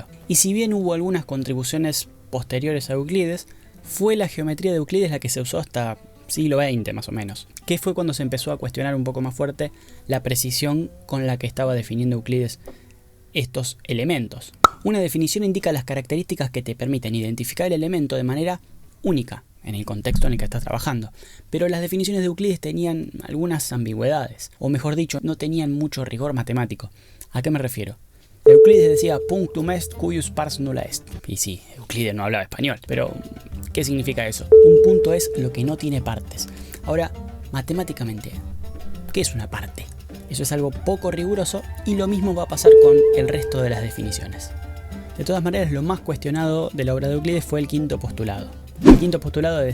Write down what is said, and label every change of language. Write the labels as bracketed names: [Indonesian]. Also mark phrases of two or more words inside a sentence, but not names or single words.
[Spanish] Y si bien hubo algunas contribuciones posteriores a Euclides, fue la geometría de Euclides la que se usó hasta siglo XX más o menos, que fue cuando se empezó a cuestionar un poco más fuerte la precisión con la que estaba definiendo Euclides estos elementos. Una definición indica las características que te permiten identificar el elemento de manera única en el contexto en el que estás trabajando, pero las definiciones de Euclides tenían algunas ambigüedades, o mejor dicho, no tenían mucho rigor matemático. ¿A qué me refiero? Euclides decía [Latin] punctum est cuius pars nulla est. [Spanish] Y sí, Euclides no hablaba español, pero ¿qué significa eso? Un punto es lo que no tiene partes. Ahora, matemáticamente, ¿qué es una parte? Eso es algo poco riguroso y lo mismo va a pasar con el resto de las definiciones. De todas maneras, lo más cuestionado de la obra de Euclides fue el quinto postulado.